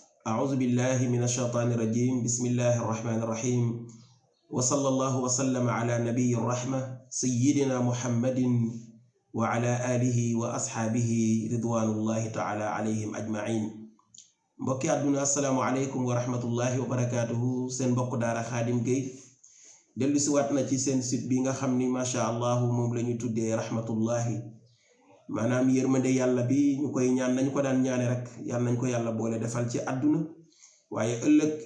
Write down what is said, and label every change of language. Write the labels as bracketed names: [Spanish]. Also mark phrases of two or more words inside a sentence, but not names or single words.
[Arabic] أعوذ بالله من الشيطان الرجيم بسم الله الرحمن الرحيم وصلى الله وسلم على نبي الرحمة سيدنا محمد وعلى آله وأصحابه رضوان الله تعالى عليهم أجمعين mbokki àdduna السلام عليكم ورحمة الله وبركاته [Wolof] seen mbokk daara Khadim Gueye dellu si waat na ci seen site bi nga xam ni [Arabic] ما شاء الله [Wolof] moom la ñu tuddee rahmatullahi maanaam yërmande yàlla bi ñu koy ñaan nañ ko daan ñaane rek yàlla nañ ko yàlla boole defal ci àdduna waaye ëllëg